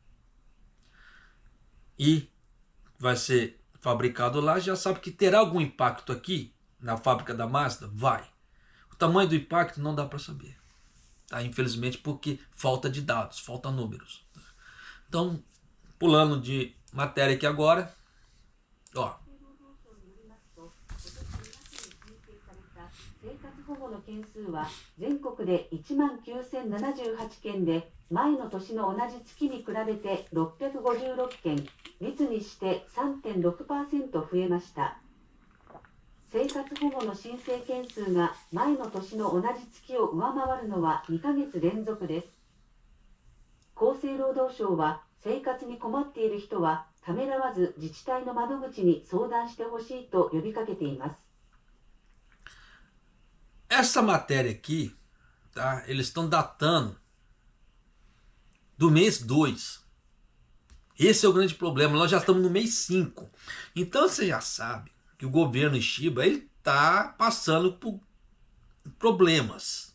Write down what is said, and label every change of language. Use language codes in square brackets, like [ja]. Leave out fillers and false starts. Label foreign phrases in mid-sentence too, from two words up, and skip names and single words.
[pt] E vai ser fabricado lá, já sabe que terá algum impacto aqui na fábrica da Mazda? Vai. O tamanho do impacto não dá para saber. Tá? Infelizmente, porque falta de dados, falta números. Então, pulando de matéria aqui agora, ó. [ja] 生活保護の件数は全国で1万9078件で、前の年の同じ月に比べて656件、率にして 3.6% 増えました。生活保護の申請件数が前の年の同じ月を上回るのは2ヶ月連続です。厚生労働省は、生活に困っている人はためらわず自治体の窓口に相談してほしいと呼びかけています。 [pt] Essa matéria aqui, tá? Eles estão datando do mês 2. Esse é o grande problema. Nós já estamos no mês 5. Então você já sabe que o governo Shiba está passando por problemas.